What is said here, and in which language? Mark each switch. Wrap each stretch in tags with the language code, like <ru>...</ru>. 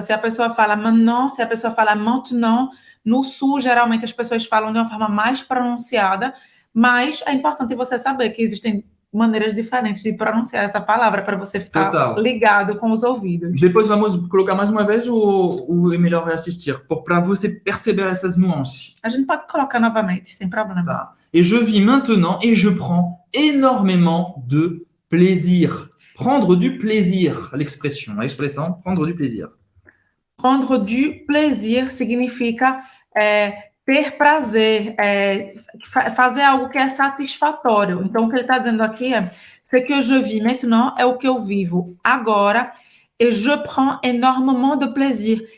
<pt>Se a pessoa fala maintenant, se a pessoa fala maintenant. No sul, geralmente, as pessoas falam de uma forma mais pronunciada, mas é importante você saber que existem maneiras diferentes de pronunciar essa palavra para você ficar Total. ligado com os ouvidos. Depois vamos colocar mais uma vez ou é melhor reassistir? Para você perceber essas nuances. A gente pode colocar novamente, sem problema. Tá.</pt> <fr>Et je vis maintenant et je prends énormément de plaisir. Prendre du plaisir, l'expression.</fr> <pt>A expressão</pt> <fr>prendre du plaisir. Prendre du plaisir</fr> <pt>significa ter prazer, fazer algo que é satisfatório. Então, o que ele está dizendo aqui é</pt> <fr>ce que je vis maintenant</fr> <pt>é o que eu vivo agora</pt> <fr>et je prends énormément de plaisir.</fr>